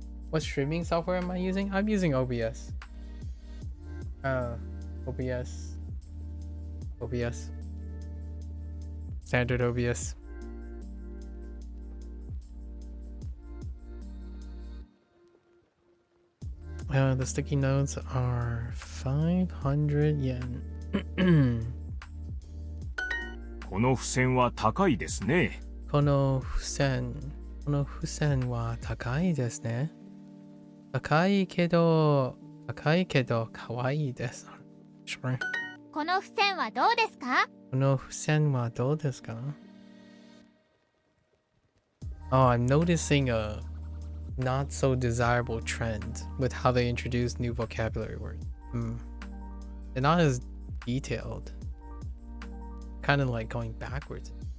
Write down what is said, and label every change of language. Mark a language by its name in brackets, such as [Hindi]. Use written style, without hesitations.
[English] What streaming software am I using? I'm using OBS. OBS. Standard OBS. The sticky notes are 500 yen. [Japanese] この付箋は高いですね。この付箋は高いですね。高いけど可愛いです。 [English] Sure. [Japanese] この付箋はどうですか？この付箋はどうですか？ [English] Oh, I'm noticing a not so desirable trend with how they introduce new vocabulary words. They're not as detailed. Kind of like going backwards.